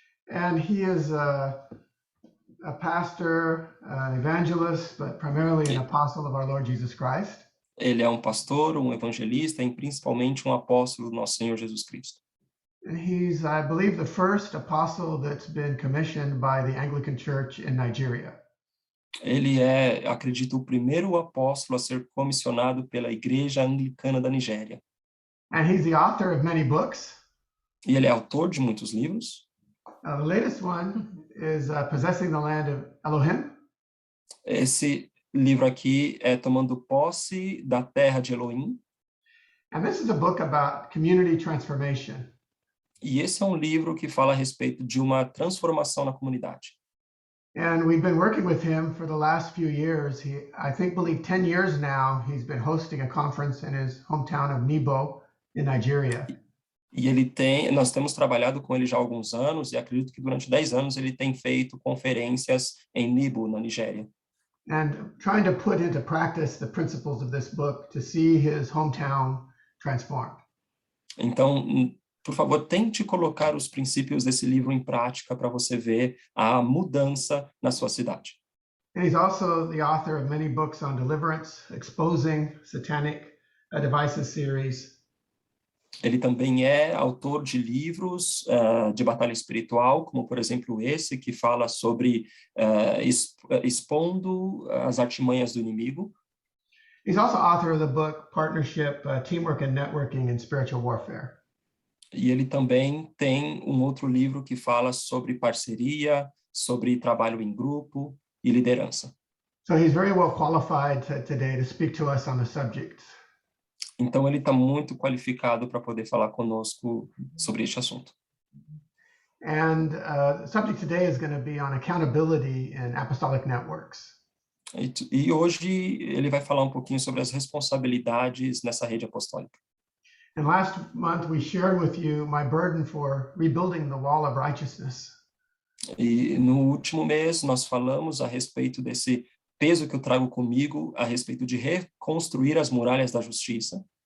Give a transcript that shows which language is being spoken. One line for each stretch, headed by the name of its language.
English: And he is a pastor, an evangelist, but primarily an apostle of our Lord Jesus Christ.
Portuguese: Ele é um pastor, um evangelista e principalmente um apóstolo do nosso Senhor Jesus Cristo.
English: And he's, I believe, the first apostle that's been commissioned by the Anglican Church in Nigeria.
Portuguese: Ele é, acredito, o primeiro apóstolo a ser comissionado pela Igreja Anglicana da Nigéria.
English: And he's the author of many books.
Portuguese: E ele é autor de muitos livros.
English: The latest one is Possessing the Land of Elohim.
Portuguese: Esse livro aqui é Tomando Posse da Terra de Elohim.
English: And this is a book about community transformation.
Portuguese: E esse é um livro que fala a respeito de uma transformação na comunidade.
English: And we've been working with him for the last few years. I believe 10 years now, he's been hosting a conference in his hometown of Nibo in Nigeria.
Portuguese: E nós temos trabalhado com ele já há alguns anos e acredito que durante 10 anos ele tem feito conferências em Nibo, na Nigéria.
English: And trying to put into practice the principles of this book to see his hometown transformed.
Portuguese: Então, por favor, tente colocar os princípios desse livro em prática para você ver a mudança na sua cidade.
English: And he's also the author of many books on deliverance, Exposing Satanic Devices series.
Portuguese: Ele também é autor de livros de batalha espiritual, como, por exemplo, esse que fala sobre expondo as artimanhas do inimigo.
English: He's also author of the book Partnership, Teamwork and Networking in Spiritual Warfare.
Portuguese: E ele também tem um outro livro que fala sobre parceria, sobre trabalho em grupo e liderança.
English: So he's very well qualified today to speak to us on the subject.
Portuguese: Então ele está muito qualificado para poder falar conosco sobre este assunto.
English: And the subject today is going to be on accountability in apostolic networks.
Portuguese: E hoje ele vai falar um pouquinho sobre as responsabilidades nessa rede apostólica.
English: And last month we shared with you my burden for rebuilding the wall of righteousness.
Portuguese: E no último mês nós falamos a respeito desse peso que eu trago comigo a respeito de reconstruir as muralhas da justiça.